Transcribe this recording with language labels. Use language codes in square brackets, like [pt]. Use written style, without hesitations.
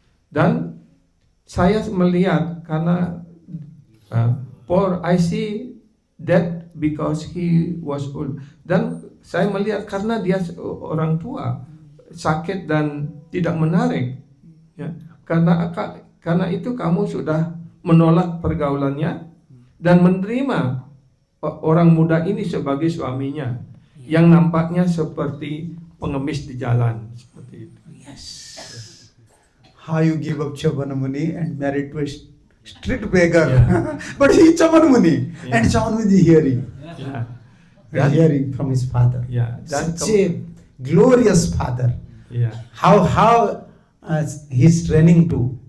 [id] Dan saya melihat karena [en] for I see that because he was old. [id] Dan saya melihat karena dia orang tua, sakit dan tidak menarik. Ya, karena itu kamu sudah menolak pergaulannya dan menerima orang muda ini sebagai suaminya yang nampaknya seperti pengemis di jalan seperti itu. [en] Yes. How you give up Chamanamuni and married to a street beggar. Yeah. But he is Chamanamuni. Yeah. And Chamanamuni is hearing. [id] Ya. [en] And hearing from his father. [id] Ya, dan [en] Such a glorious father. [id] ya, [en] How he's training to